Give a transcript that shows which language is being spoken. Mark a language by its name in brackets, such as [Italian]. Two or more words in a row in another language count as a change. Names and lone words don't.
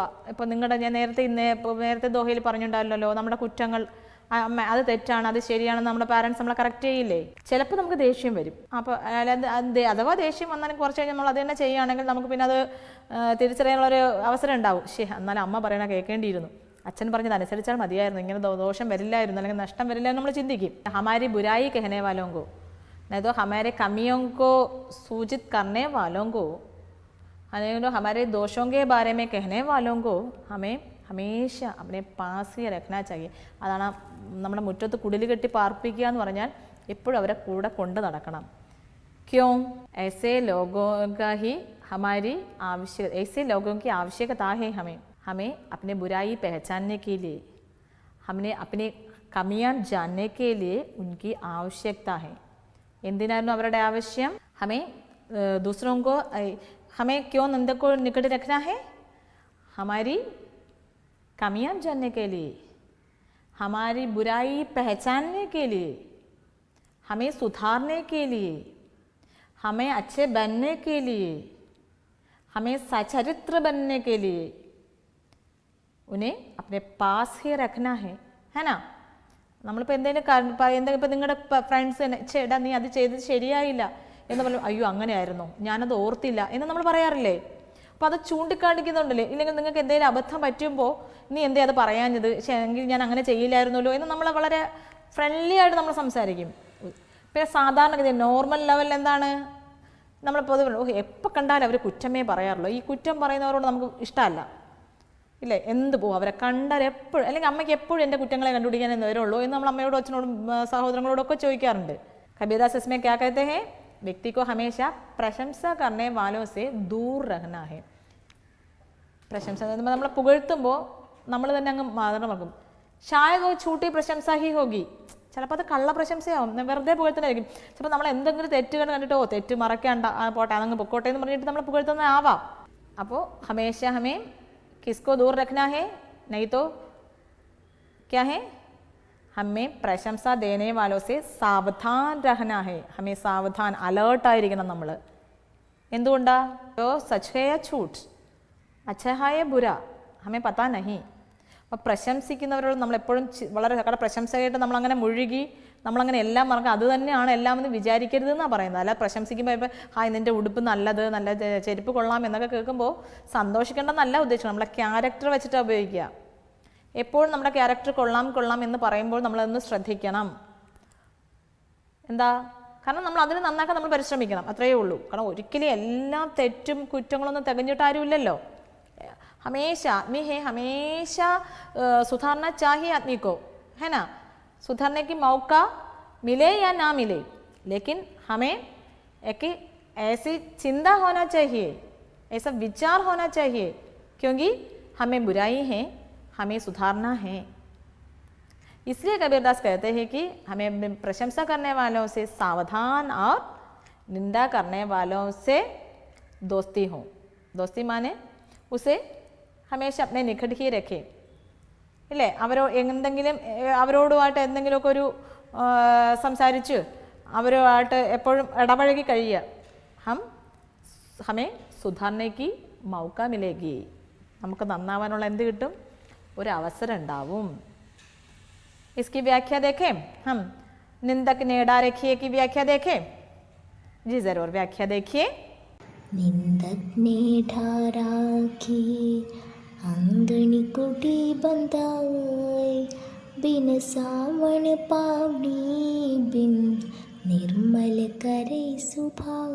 [Malayalam] ഇപ്പോൾ നിങ്ങളുടെ, ഞാൻ നേരത്തെ ദോഹയിൽ പറഞ്ഞിട്ടുണ്ടല്ലോ, നമ്മുടെ കുറ്റങ്ങൾ, അത് തെറ്റാണ്, അത് ശരിയാണെന്ന് നമ്മുടെ പാരൻസ് നമ്മളെ കറക്റ്റ് ചെയ്യില്ലേ? ചിലപ്പോൾ നമുക്ക് ദേഷ്യം വരും. അപ്പോൾ അഥവാ ദേഷ്യം വന്നാലും കുറച്ച് കഴിഞ്ഞ് നമ്മൾ അത് തന്നെ ചെയ്യുകയാണെങ്കിൽ നമുക്ക് പിന്നെ അത് തിരിച്ചറിയാനുള്ളൊരു അവസരം ഉണ്ടാവും. എന്നാലും അമ്മ പറയണ കേൾക്കേണ്ടിയിരുന്നു, അച്ഛൻ പറഞ്ഞത് അനുസരിച്ചാൽ മതിയായിരുന്നു, ഇങ്ങനെ ദോഷം വരില്ലായിരുന്നു, അല്ലെങ്കിൽ നഷ്ടം വരില്ലായിരുന്നു നമ്മൾ ചിന്തിക്കും. [Hindi] हमारी बुराई कहने वालों को, नहीं तो हमारे कमियों को सूचित करने वालों को, तो हमारे दोषों के बारे में कहने वालों को हमें हमेशा अपने पास ही रखना चाहिए. [Malayalam] അതാണ് നമ്മുടെ മുറ്റത്ത് കുടിൽ കെട്ടി പാർപ്പിക്കുക എന്ന് പറഞ്ഞാൽ എപ്പോഴും അവരെ കൂടെ കൊണ്ട് നടക്കണം. [Hindi] क्यों? ऐसे लोगों का ही हमारी आवश्यकता, ऐसे लोगों की आवश्यकता है हमें अपने बुराई पहचानने के लिए, हमने अपने कमियां जानने के लिए उनकी आवश्यकता है. [Malayalam] എന്തിനായിരുന്നു അവരുടെ ആവശ്യം? [Hindi] हमें दूसरों को, हमें क्यों निंदक को निकट रखना है? हमारी कमियां जानने के लिए, हमारी बुराई पहचानने के लिए, हमें सुधारने के लिए, हमें अच्छे बनने के लिए, हमें सचरित्र बनने के लिए उन्हें अपने पास ही रखना है ना? [Malayalam] നമ്മളിപ്പോൾ എന്തെങ്കിലും ഇപ്പോൾ നിങ്ങളുടെ ഫ്രണ്ട്സ് തന്നെ, ചേട്ടാ നീ അത് ചെയ്തത് ശരിയായില്ല എന്ന് പറഞ്ഞു, അയ്യോ അങ്ങനെയായിരുന്നോ, ഞാനത് ഓർത്തില്ല എന്ന് നമ്മൾ പറയാറില്ലേ? അപ്പോൾ അത് ചൂണ്ടിക്കാണിക്കുന്നുണ്ടല്ലേ? ഇല്ലെങ്കിൽ നിങ്ങൾക്ക് എന്തെങ്കിലും അബദ്ധം പറ്റുമ്പോൾ നീ എന്തേ അത് പറയാഞ്ഞത്, എങ്കിൽ ഞാൻ അങ്ങനെ ചെയ്യില്ലായിരുന്നല്ലോ എന്ന് നമ്മൾ വളരെ ഫ്രണ്ട്ലി ആയിട്ട് നമ്മൾ സംസാരിക്കും. പിന്നെ സാധാരണഗതി നോർമൽ ലെവലിൽ എന്താണ്, നമ്മൾ പൊതുവെ എപ്പോൾ കണ്ടാലും അവർ കുറ്റമേ പറയാറുള്ളൂ. ഈ കുറ്റം പറയുന്നവരോട് നമുക്ക് ഇഷ്ടമല്ല, ഇല്ലേ? എന്ത് പോകും അവരെ കണ്ടാൽ എപ്പോഴും, അല്ലെങ്കിൽ അമ്മയ്ക്ക് എപ്പോഴും എൻ്റെ കുറ്റങ്ങളെ കണ്ടുപിടിക്കാൻ എന്ന് വരുള്ളൂ എന്ന് നമ്മൾ അമ്മയോടും അച്ഛനോടും സഹോദരങ്ങളോടൊക്കെ ചോദിക്കാറുണ്ട്. [Hindi] കബീർദാസ് इसमें क्या कहते हैं? व्यक्ति को हमेशा प्रशंसा करने वालों से दूर रहना है. [Malayalam] പ്രശംസ നമ്മളെ പുകഴ്ത്തുമ്പോൾ നമ്മൾ തന്നെ അങ്ങ് മാതൃകമാക്കും. [Hindi] शायद झूठी प्रशंसा ही होगी, [Malayalam] ചിലപ്പോൾ അത് കള്ള പ്രശംസയാവും, വെറുതെ പുകഴ്ത്തലായിരിക്കും. ചിലപ്പോൾ നമ്മൾ എന്തെങ്കിലും തെറ്റുകൾ കണ്ടിട്ടോ, തെറ്റ് മറക്കേണ്ട, പോട്ടെ അതങ്ങ് പൊക്കോട്ടെ എന്ന് പറഞ്ഞിട്ട് നമ്മൾ പുകഴ്ത്തുന്നതാവാം. [Hindi] അപ്പോൾ हमेशा हमें किसको दूर रखना है? नहीं तो क्या है? हमें प्रशंसा देने वालों से सावधान रहना है. हमें सावधान [Malayalam] അലേർട്ടായിരിക്കണം നമ്മൾ. എന്തുകൊണ്ടാ? [Hindi] जो सच है या झूठ, अच्छा है या बुरा, हमें पता नहीं. [Malayalam] അപ്പോൾ പ്രശംസിക്കുന്നവരോട് നമ്മളെപ്പോഴും വളരെ പ്രശംസയായിട്ട് നമ്മളങ്ങനെ മുഴുകി നമ്മളങ്ങനെ എല്ലാം മറക്കുക, അത് തന്നെയാണ് എല്ലാം എന്ന് വിചാരിക്കരുതെന്നാണ് പറയുന്നത്. അല്ല പ്രശംസിക്കുമ്പോൾ ഇപ്പോൾ ഹായ് നിൻ്റെ ഉടുപ്പ് നല്ലത്, നല്ല ചെരുപ്പ് കൊള്ളാം എന്നൊക്കെ കേൾക്കുമ്പോൾ സന്തോഷിക്കേണ്ടെന്നല്ല ഉദ്ദേശിക്കുന്നത്. നമ്മളെ ക്യാരക്ടർ വെച്ചിട്ടാണ് ഉപയോഗിക്കുക. എപ്പോഴും നമ്മുടെ ക്യാരക്ടർ കൊള്ളാം എന്ന് പറയുമ്പോൾ നമ്മളതൊന്ന് ശ്രദ്ധിക്കണം. എന്താ? കാരണം നമ്മൾ അതിന് നന്നാക്കാൻ നമ്മൾ പരിശ്രമിക്കണം, അത്രയേ ഉള്ളൂ. കാരണം ഒരിക്കലും എല്ലാ തെറ്റും കുറ്റങ്ങളൊന്നും തികഞ്ഞിട്ട് ആരുമില്ലല്ലോ. [Hindi] हमेशा आदमी है, हमेशा सुधारना चाहिए आदमी को, है ना. सुधारने की मौका मिले या ना मिले, लेकिन हमें एक ऐसी चिंता होना चाहिए, ऐसा विचार होना चाहिए, क्योंकि हमें बुराई है, हमें सुधारना है. इसलिए कबीरदास कहते हैं कि हमें प्रशंसा करने वालों से सावधान और निंदा करने वालों से दोस्ती हो. दोस्ती माने उसे हमेशा अपने निकट ही रखें. [Malayalam] ഇല്ലേ? അവരോടുമായിട്ട് എന്തെങ്കിലുമൊക്കെ ഒരു സംസാരിച്ച് അവരുമായിട്ട് എപ്പോഴും ഇടപഴകി കഴിയുക. ഹമേ സുധാരണയ്ക്ക് [Hindi] मौका मिलेगी, [Malayalam] നമുക്ക് നന്നാവാനുള്ള എന്ത് കിട്ടും? ഒരു അവസരം ഉണ്ടാവും. [Hindi] इसकी व्याख्या देखें हम. निंदक ने डा रखिए की व्याख्या देखें. जी जरूर, व्याख्या देखिए. निंदक ने ढा राखी आंगणी कुटी बंधाई, बिन सावन पावनी बिन निर्मल करे सुभाव.